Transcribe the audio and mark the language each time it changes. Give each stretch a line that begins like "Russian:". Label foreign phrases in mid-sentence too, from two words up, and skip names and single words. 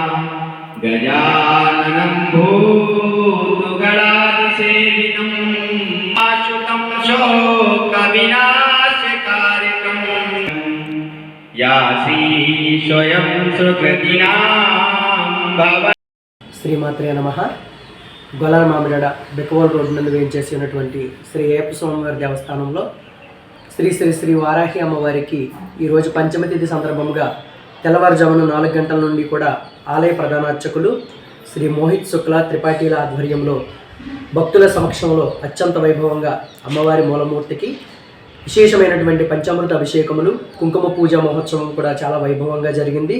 Sanskrit: गजाननं भूतगणादिसेवितम् आशुतं शोकविनाशकारिकम् या श्री स्वयं सुकृतिनां भव. శ్రీమాత్రే నమః.
Telugu: గొల్లల మామిడాడ బిక్కవోలు రోడ్డు నుండి వేయించేసి ఉన్నటువంటి శ్రీ అయ్యప్ప స్వామివారి దేవస్థానంలో శ్రీ శ్రీ శ్రీ వారాహి అమ్మవారికి ఈరోజు పంచమి తిథి సందర్భంగా తెల్లవారుజామున 4 గంటల నుండి కూడా ఆలయ ప్రధాన అర్చకులు శ్రీ మోహిత్ శుక్ల త్రిపాఠిల ఆధ్వర్యంలో భక్తుల సమక్షంలో అత్యంత వైభవంగా అమ్మవారి మూలమూర్తికి విశేషమైనటువంటి పంచామృత అభిషేకములు, కుంకుమ పూజ మహోత్సవం కూడా చాలా వైభవంగా జరిగింది.